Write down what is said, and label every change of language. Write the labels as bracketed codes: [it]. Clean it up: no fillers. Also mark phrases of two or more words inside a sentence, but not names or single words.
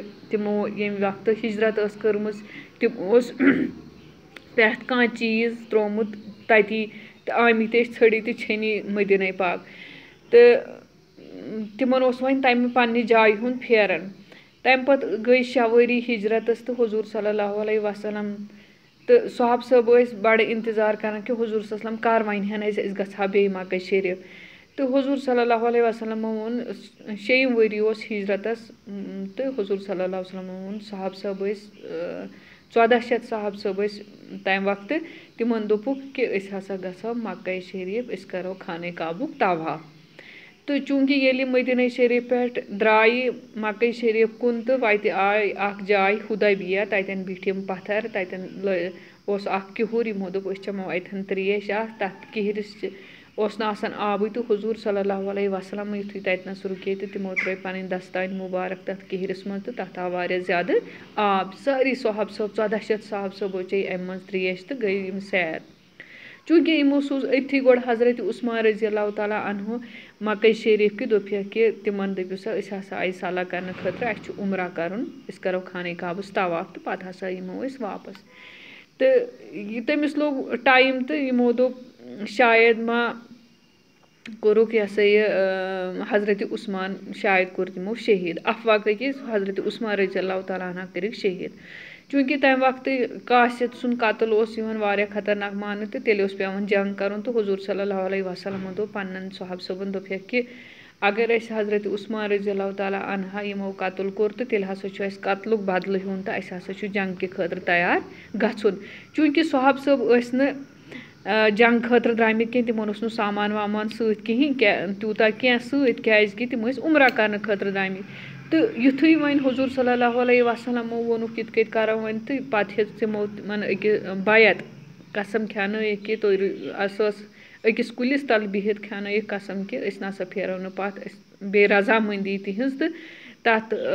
[ks] تِمو ییٚمہِ وقتہٕ ہجرت ٲس کٔرمٕژ، تِم اوس پرٛٮ۪تھ کانٛہہ چیٖز تروومُت تتی تہٕ آمٕتۍ ٲسۍ ژھٔڑِتھ تہٕ چھٔنی مدینہ پاک، تہٕ تِمن اوس وۄنۍ تمہِ پننہِ جایہِ ہُنٛد پھیران۔ تمہِ پتہٕ گٔے 6 ؤری ہجرتس تہٕ حضور [ar] صلی اللہ علیہ وسلم [ks] تہٕ صحابہ صٲب ٲسۍ بڑٕ انتظار کران کہ حضور [ar] صلی اللہ علیہ وسلم [ks] کر ونہِ ہن أسۍ گژھہا بیٚیہِ مکہ شریف۔ تہٕ حضور [ar] صلی اللہ علیہ وسلمو [ks] ووٚن 6یِم ؤری اوس ہجرتس، تہٕ حضور [ar] صلی اللہ علیہ وسلمو [ks] ووٚن صحابہ صٲب ٲسۍ 1400 صحابہ صٲب ٲسۍ تمہِ وقتہٕ، تِمن دوٚپُکھ کہ أسۍ ہسا گژھو مکہ شریف، أسۍ کرو خانہ کعبُک طواف۔ تہٕ چوٗنٛکہِ ییٚلہِ مدینہ شریف پٮ۪ٹھ درٛایہِ مکہ شریف کُن تہٕ وتہِ آے اکھ جاے حدیبیہ، تتٮ۪ن بیٖٹھۍ یِم پتھر، تتٮ۪ن اوس اکھ کِہُر، یِمو دوٚپ أسۍ چٮ۪مو اتٮ۪ن تریش اکھ، تتھ کِہرِس اوس نہٕ آسان آبٕے، تہٕ حضور [ar] صلی اللہ علیہ وسلم [ks] یُتھُے تتنس رُکے تہٕ تِمو ترٲے پنٕنۍ دستانہِ مُبارک تتھ کِہرِس منٛز تہٕ تتھ آو واریاہ زیادٕ آب۔ سٲری صحابہ صٲب 1400 صحابہ صٲبو چیٚیہِ امہِ منٛز تریش تہٕ گٔے یِم سیر۔ چوٗنٛکہِ یِمو سوٗز أتھی گۄڈٕ حضرت عثمان [ar] رضی اللہ تعالیٰ عنہ [ks] مکہ شریف کہ دوٚپہکھ کہ تِمن دٔپِو سا أسۍ ہسا آیہِ صلح کرنہٕ خٲطرٕ، اسہِ چھُ عمرہ کرُن، أسۍ کرو خانہ کعبس طواف تہٕ پتہٕ ہسا یِمو أسۍ واپس۔ تہٕ تٔمِس لوٚگ ٹایم تہٕ یِمو دوٚپ شاید ما کوٚرُکھ یہِ ہسا یہِ حضرت عثمان شاید کوٚر تِمو شہیٖد، افواہ گٔے کہ حضرت عثمان [ar] رضی اللہ تعالیٰ عنہ [ks] کٔرِکھ شہیٖد۔ چوٗنٛکہِ تمہِ وقتہٕ کاسِد سُنٛد قتل اوس یِوان واریاہ خطرناک ماننہٕ تہٕ تیٚلہِ اوس پیٚوان جنگ کرُن، تہٕ حضور [ar] صلی اللہ علیہ وسلمو [ks] دوٚپ پننٮ۪ن صحابہ صٲبن دوٚپہکھ کہ اگر أسۍ حضرت عثمان [ar] رضی اللہ تعالیٰ عنہ [ks] یِمو قتل کوٚر تہٕ تیٚلہِ ہسا چھُ اسہِ قتلُک بدلہٕ ہیوٚن تہٕ اسہِ ہسا چھُ جنگ کہِ خٲطرٕ تیار گژھُن۔ چوٗنٛکہِ صحابہ صٲب ٲسۍ نہٕ جنگ خٲطرٕ درٛامٕتۍ کینٛہہ، تِمن اوس نہٕ سامان وامان سۭتۍ کِہینۍ تیوٗتاہ کینٛہہ سۭتۍ، کیازِ تِم ٲسۍ عمرہ کرنہٕ خٲطرٕ درٛامٕتۍ۔ تہٕ یُتھُے وۄنۍ حضور [ar] صلی اللہ علیہ وسلمو [ks] ووٚنُکھ یِتھ کٔنۍ کرو وۄنۍ تہٕ پتہٕ ہیٚژ تِمو تِمن بیعت قسم کھیٛانٲیِکھ کہ تُہۍ سۄ ٲس أکِس کُلِس تل بِہِتھ کھیٛانٲیِکھ قسم کہ أسۍ نسا پھیرو نہٕ پتھ، أسۍ بیٚیہِ رضامنٛدی تِہنٛز، تہٕ